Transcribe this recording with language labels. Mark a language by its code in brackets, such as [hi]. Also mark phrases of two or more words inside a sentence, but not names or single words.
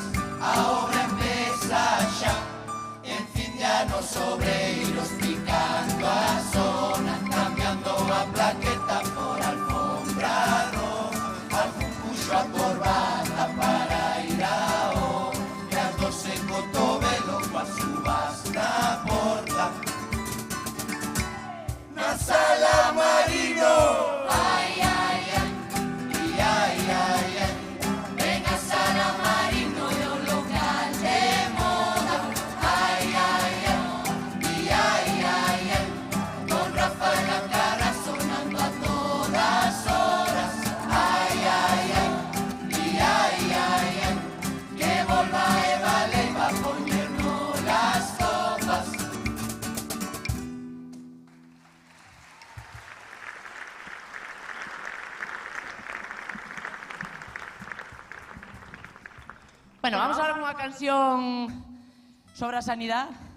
[gl] A obra empeza xa, los obreiros picando a zona, cambiando a plaqueta por [es] alfombra roja. [gl] Algún puxo a corbata para ir a obra, e as 12 cotovelo coas uvas na porta. Na sala Marino, ai, ai, ai, e ai, ai, ai, ven a sala Marino e o local de moda. Ai, ai, ai, e ai, ai, ai, con Rafael Acarra sonando a todas horas. Ai, ai, ai, e ai, ai, ai, que volva Eva Leiva a poñernos las copas. [es] Bueno, vamos a ver [gl] unha canción sobre a sanidade.